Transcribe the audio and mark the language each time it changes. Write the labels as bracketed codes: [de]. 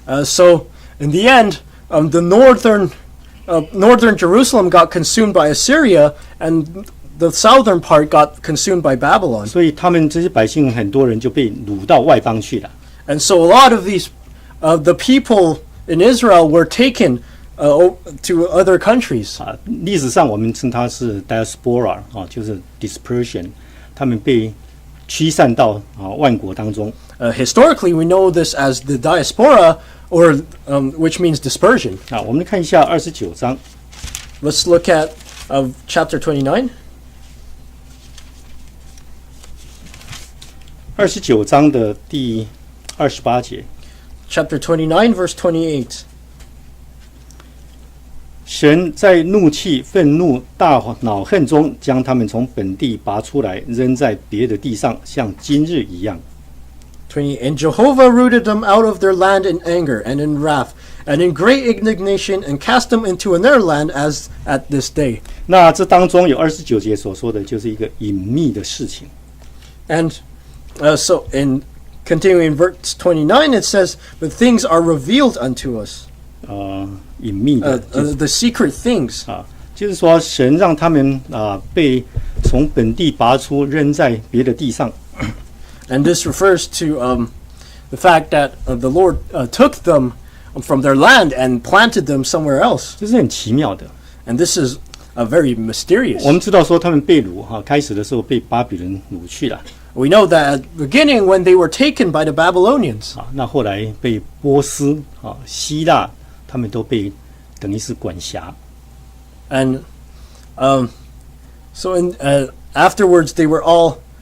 [en] So in the end, the northern Jerusalem got consumed by Assyria, and the southern part got consumed by Babylon. [zh] 所以他们这些百姓很多人就被掳到外邦去了。 [en] And so a lot of these, the people in Israel were taken to other countries. [zh] 历史上我们称它是 diaspora 就是 dispersion， 他们被驱散到万国当中。 [en] Historically, we know this as the diaspora, or which means dispersion. [zh] 我们看一下29章。 [en] Let's look at chapter 29. [zh] 29章的第28节。 [en] Chapter 29, verse 28. [zh] 神在怒气、愤怒、大恼恨中，将他们从本地拔出来，扔在别的地上，像今日一样。 [en] And Jehovah rooted them out of their land in anger and in wrath and in great indignation, and cast them into another land as at this day. [zh] 那这当中有29节所说的，就是一个隐秘的事情。 [en] And so in continuing verse 29, it says, "But things are revealed unto us." [zh] 隐秘的 [en] the secret things. [zh] 就是说神让他们被从本地拔出，扔在别的地上。 [en] And this refers to the fact that the Lord took them from their land and planted them somewhere else. [zh] 这是很奇妙的。 [en] And this is very mysterious. [zh] 我们知道说他们被掳开始的时候被巴比伦掳去了。 [en] We know that at the beginning when they were taken by the Babylonians. [zh] 那后来被波斯希腊他们都被等于是管辖。 [en] And so afterwards they were all